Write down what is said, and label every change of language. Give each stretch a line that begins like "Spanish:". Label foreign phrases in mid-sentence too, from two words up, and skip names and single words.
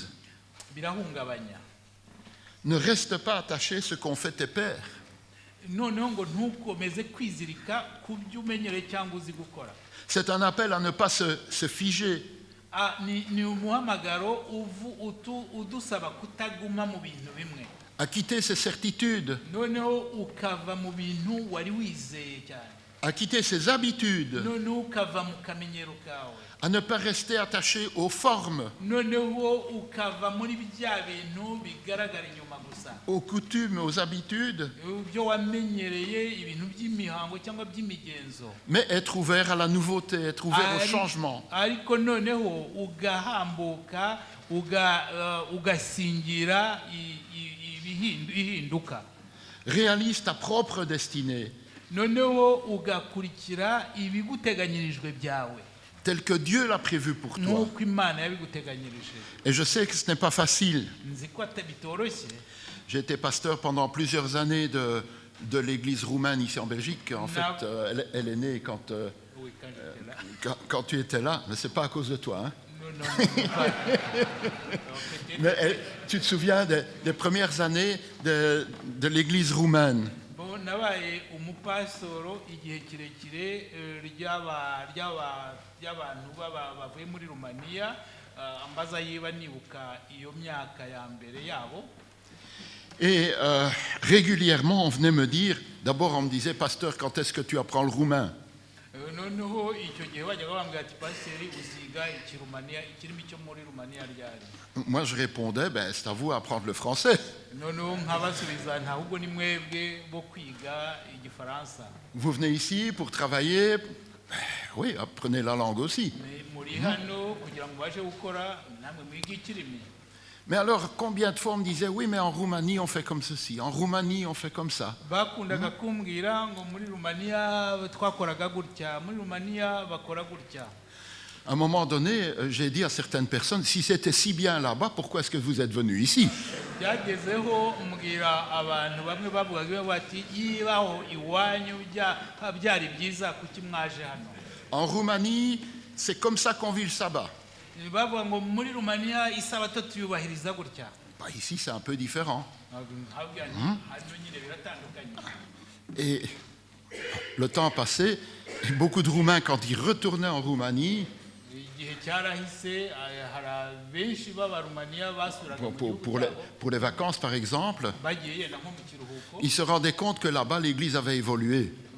Kinyarwanda: Birahungabanya.
French: Ne reste pas attaché à ce qu'ont fait tes pères.
Kinyarwanda: Noneho ngo ntukomeze kwizirika ku byo umenyereye cyangwa uzi gukora.
French: C'est un appel à ne pas se figer.
Kinyarwanda: Ni umuhamagaro udusaba kutaguma mu bintu bimwe,
French: À quitter ses certitudes.
Kinyarwanda: noneho ukava mu bintu wari wizeye cyane,
French: À quitter ses habitudes.
Kinyarwanda: noneho ukava mu kamenyero kawe,
French: À ne pas rester attaché aux formes,
Kinyarwanda: noneho ukava muri bya bintu bigaragara inyuma gusa,
French: aux coutumes, aux habitudes,
Kinyarwanda: ibyo wamenyereye, ibintu by'imihango cyangwa by'imigenzo,
French: mais être ouvert à la nouveauté, être ouvert au changement.
Kinyarwanda: ariko noneho ugahambuka ugasingira ihinduka,
French: Réalise ta propre destinée,
Kinyarwanda: noneho ugakurikira ibiguteganyirijwe byawe
French: telle que Dieu l'a prévue pour toi.
Kinyarwanda: nk'uko Imana yabiguteganyirije.
French: Et je sais que ce n'est pas facile.
Kinyarwanda: Nzi ko bitoroshye.
French: J'ai été pasteur pendant plusieurs années de l'église roumaine ici en Belgique. En fait, elle est née quand tu étais là, mais ce n'est pas à cause de toi, hein. Mais tu te souviens des premières années de l'église roumaine?
Kinyarwanda: Bo nabaye umupasitoro igihe kirekire ry'abantu bavuye muri Rumaniya, ambaza yiba nibuka iyo myaka ya mbere yabo.
French: Et régulièrement, on venait me dire, d'abord on me disait, pasteur, quand est-ce que tu apprends le roumain?
Kinyarwanda: Noneho icyo gihe bajyaga bambwira ati pasiteri uziga ikirumaniya, ikirimi cyo muri Rumaniya ryari?
French: Moi je répondais, ben c'est à vous d'apprendre le français.
Kinyarwanda: Noneho nkabasubiza nta ahubwo ni mwebwe bo kwiga igifaransa.
French: Vous venez ici pour travailler, oui, apprenez la langue aussi.
Kinyarwanda: Muri hano kugira ngo baje gukora namwe mwige ikirimi.
French: Mais alors, combien de fois on me disait, oui, mais en Roumanie, on fait comme ceci, en Roumanie, on fait comme ça.
Kinyarwanda: Bakundaga kumbwira ngo muri Rumaniya twakoraga gutya, muri Rumaniya bakora gutya.
French: À un moment donné, j'ai dit à certaines personnes, si c'était si bien là-bas, pourquoi est-ce que vous êtes venus ici?
Kinyarwanda: Byagezeho mbwira abantu bamwe bavugaga bati yibaho iwanyu byari byiza kuki mwaje hano.
French: En Roumanie, c'est comme ça qu'on vit le sabbat.
Kinyarwanda: Bavuga ngo muri Rumaniya isabato tuyubahiriza gutya.
French: Bah, ici, c'est un peu différent. Et le temps passé, et beaucoup de Roumains, quand ils retournaient en Roumanie, pour les vacances par exemple, ils se rendaient compte que là-bas, l'Église avait évolué.